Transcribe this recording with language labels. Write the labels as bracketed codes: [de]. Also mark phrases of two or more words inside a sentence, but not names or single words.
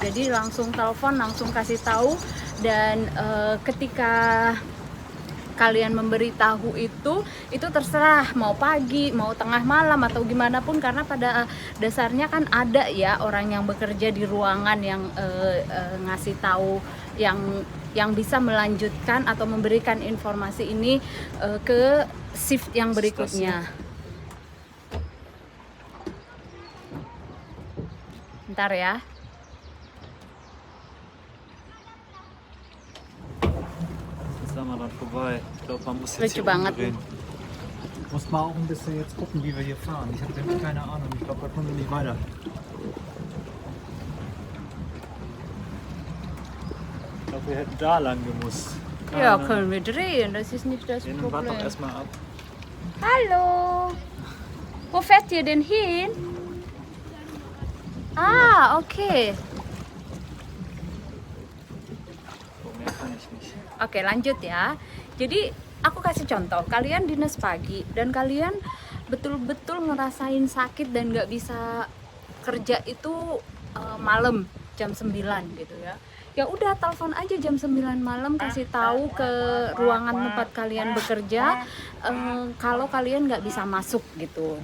[id] Jadi langsung telepon, langsung kasih tahu, dan ketika kalian memberitahu itu terserah mau pagi, mau tengah malam atau gimana pun, karena pada dasarnya kan ada ya orang yang bekerja di ruangan yang ngasih tahu, yang bisa melanjutkan atau memberikan informasi ini ke shift yang berikutnya. Bentar ya. Lucu banget. [de] Muss mal auch ein bisschen jetzt gucken, wie wir hier fahren. Ich habe nämlich keine Ahnung. Ich glaube, da kommen wir nicht weiter. Ich glaube, wir hätten da lang gemusst. Ja, können wir drehen, das ist nicht das Warte doch Problem. erstmal ab. Hallo, wo fährt ihr denn hin? Ah, okay. So, mehr kann ich nicht. [id] Oke, lanjut ya. Jadi aku kasih contoh, kalian dinas pagi dan kalian betul-betul ngerasain sakit dan nggak bisa kerja itu malam jam 9 gitu ya. Ya udah, telepon aja jam 9 malam, kasih tahu ke ruangan tempat kalian bekerja kalau kalian nggak bisa masuk gitu.